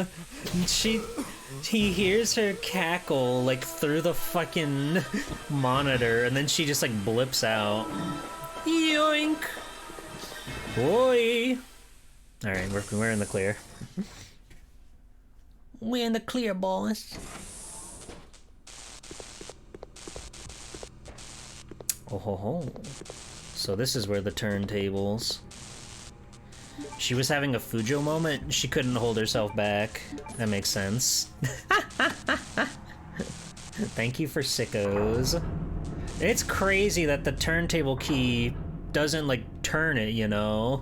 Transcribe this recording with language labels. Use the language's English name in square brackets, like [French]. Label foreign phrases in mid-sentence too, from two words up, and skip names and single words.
[English] He hears her cackle like through the fucking monitor, and then she just like blips out. Yoink! Oi! Alright, we're in the clear. We in the clear, boys. Oh ho ho. So this is where the turntables. She was having a Fujo moment. She couldn't hold herself back. That makes sense. Thank you for sickos. It's crazy that the turntable key doesn't, like, turn it, you know?